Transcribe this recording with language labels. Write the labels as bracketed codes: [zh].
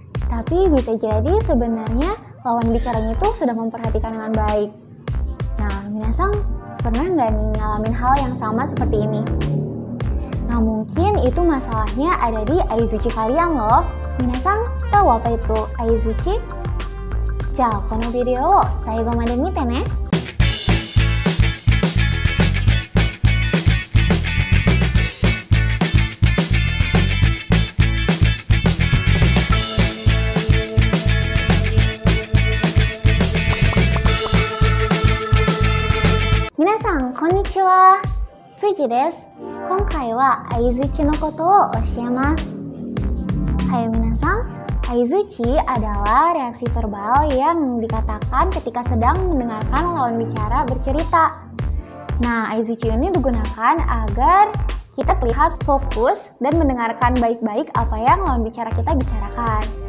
[id] Tapi bisa jadi sebenarnya lawan bicaranya itu sudah memperhatikan dengan baik. Nah, minasang pernah nggak nih ngalamin hal yang sama seperti ini? Nah, mungkin itu masalahnya ada di aizuchi kalian loh. Minasang tahu apa itu aizuchi? [ja] じゃあこのビデオを最後まで見てね。皆さんこんにちは。Fujiです。今回は相づちのことを教えます。 [id] Hai minasan.Aizuchi adalah reaksi verbal yang dikatakan ketika sedang mendengarkan lawan bicara bercerita. Nah, aizuchi ini digunakan agar kita terlihat fokus dan mendengarkan baik-baik apa yang lawan bicara kita bicarakan.